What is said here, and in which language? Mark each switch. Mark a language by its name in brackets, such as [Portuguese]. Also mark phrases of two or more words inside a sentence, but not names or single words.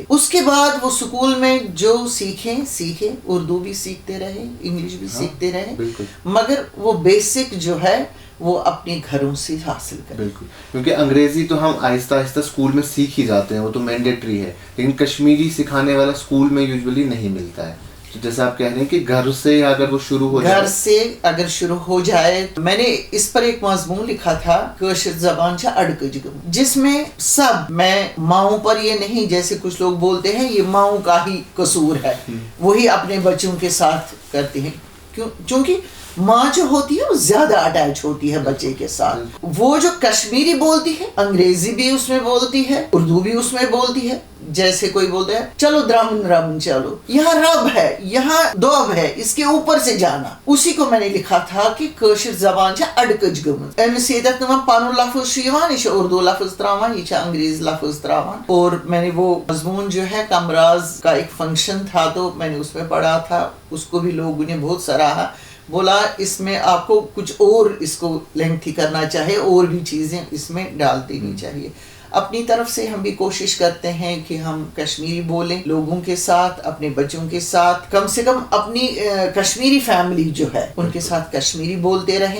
[Urdu] اس کے بعد وہ سکول میں جو سیکھیں, اردو بھی سیکھتے رہیں, انگلش بھی سیکھتے رہیں, مگر وہ بیسک جو ہے وہ اپنے گھروں سے حاصل کریں. بالکل, کیونکہ انگریزی تو ہم آہستہ آہستہ اسکول میں سیکھ ہی جاتے ہیں, وہ تو مینڈیٹری ہے, لیکن کشمیری سکھانے والا اسکول میں یوزولی نہیں ملتا ہے. تو جیسے آپ کہہ رہے ہیں کہ گھر سے اگر وہ شروع ہو جائے, گھر سے اگر شروع ہو جائے, میں نے اس پر ایک مضمون لکھا تھا [Kashmiri] کٲشِر زبان چھا اڑکج گٔمٕژ, [Urdu] جس میں سب, میں ماؤں پر یہ نہیں جیسے کچھ لوگ بولتے ہیں یہ ماؤں کا ہی قصور ہے, وہی اپنے بچوں کے ساتھ کرتے ہیں, چونکہ ماں جو ہوتی ہے وہ زیادہ اٹیچ ہوتی ہے بچے کے ساتھ. وہ جو کشمیری بولتی ہے, انگریزی بھی اس میں بولتی ہے, اردو بھی اس میں بولتی ہے. جیسے کوئی بولتا ہے چلو درامن چلو, یہاں رب ہے, یہاں دوب ہے, اس کے اوپر سے جانا. اسی کو میں نے لکھا تھا کہ [Kashmiri] کٲشِر زبان چھا اڑکج گٔمٕژ, أمِس ییٚتٮ۪تھ نہٕ وۄنۍ پنُن لفظ چھُ یِوان, یہِ چھُ اردو لفظ تراوان, یہ چھا انگریز لفظ تراوان. [Urdu] اور میں نے وہ مضمون جو ہے کمراز کا ایک فنکشن تھا تو میں نے اس میں پڑھا تھا, اس کو بھی لوگوں نے بہت سراہا, بولا اس میں آپ کو کچھ اور اس کو لینتھی کرنا چاہے, اور بھی چیزیں اس میں ڈال دینی چاہیے. اپنی طرف سے ہم بھی کوشش کرتے ہیں کہ ہم کشمیری بولیں لوگوں کے ساتھ, اپنے بچوں کے ساتھ, کم سے کم اپنی کشمیری فیملی جو ہے ان کے ساتھ کشمیری بولتے رہیں.